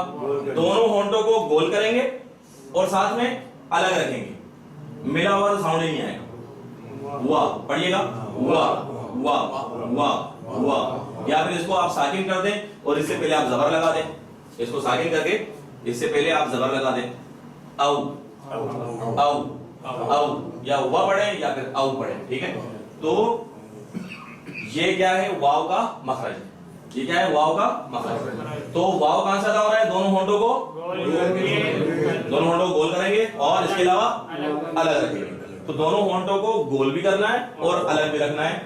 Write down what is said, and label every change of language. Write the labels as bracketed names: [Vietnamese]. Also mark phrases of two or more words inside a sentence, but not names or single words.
[Urdu] دونوں ہونٹوں کو گول کریں گے اور ساتھ میں الگ رکھیں گے، ملا ہوا تو ساؤنڈ ہی نہیں آئے گا. وا پڑھیے گا، وا وا وا وا. یا پھر اس کو آپ ساکن کر دیں اور اس سے پہلے آپ زبر لگا دیں. اس کو ساکن کر کے اس سے پہلے آپ زبر لگا دیں. او او او، یا وا پڑھیں یا پھر او پڑھیں، ٹھیک ہے؟ تو یہ کیا ہے؟ واو کا مخرج ہے. یہ کیا ہے؟ واو کا مخرج. تو واو کہاں سے ادا ہو رہا ہے؟ دونوں ہونٹوں کو گول کریں گے اور اس کے علاوہ الگ رکھیں گے. تو دونوں ہونٹوں کو گول بھی کرنا ہے اور الگ بھی رکھنا ہے.